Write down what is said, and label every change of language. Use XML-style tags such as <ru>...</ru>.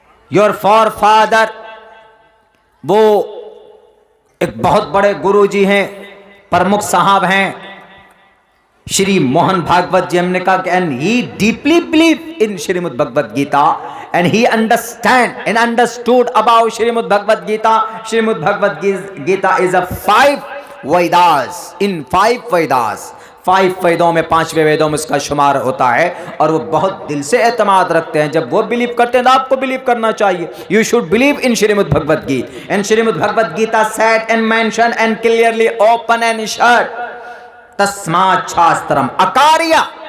<en>your father</en> <hi>वो एक बहुत बड़े गुरु जी हैं, प्रमुख साहब हैं, श्री मोहन भागवत जी। हमने कहा कि</hi> <en>and he deeply believe in</en> <hi>Shrimad Bhagavad Gita</hi> <en>and he understood about Srimad Bhagavad Gita. Srimad Bhagavad Gita is a 5 Vedas,</en> <hi>in 5 Vedas, 5 वेदों में, 5वें वेदों में उसका शुमार होता है, और वो बहुत दिल से एतमाद रखते हैं। जब वो बिलीव करते हैं तो आपको बिलीव करना चाहिए।</hi> <en>you should believe in Shrimad Bhagavad Gita, and Shrimad Bhagavad Gita said and mention and clearly open and shut</en> <sa>तस्मात् शास्त्रम अकार्या।</sa>